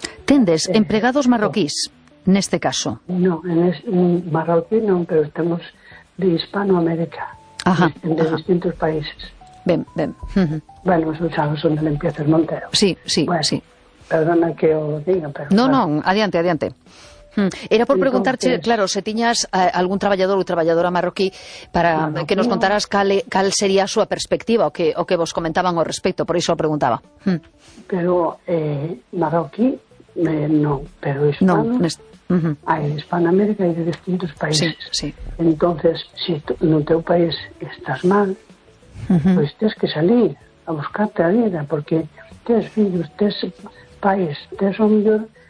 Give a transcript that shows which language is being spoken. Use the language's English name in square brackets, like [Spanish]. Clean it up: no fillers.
[Spanish] ¿Tendes empleados marroquíes, en este caso? No, marroquí no, pero estamos de Hispanoamérica, de distintos países. Bien. Bueno, esos chavos son de Limpieza del Montero. Sí. Perdona que os diga, pero... [Galician] Adiante. Era por preguntarte, claro, si tiñas algún traballador ou traballadora marroquí para que nos contaras cal sería a súa perspectiva o que vos comentaban ao respecto, por iso o preguntaba. Pero marroquí, non, pero hispano, hai Hispanoamérica e de distintos países. [Spanish] Sí. [Galician] Entonces, si no teu país estás mal, pois tens que salir a buscarte a vida, porque tens filhos, tens pais, tens un millón.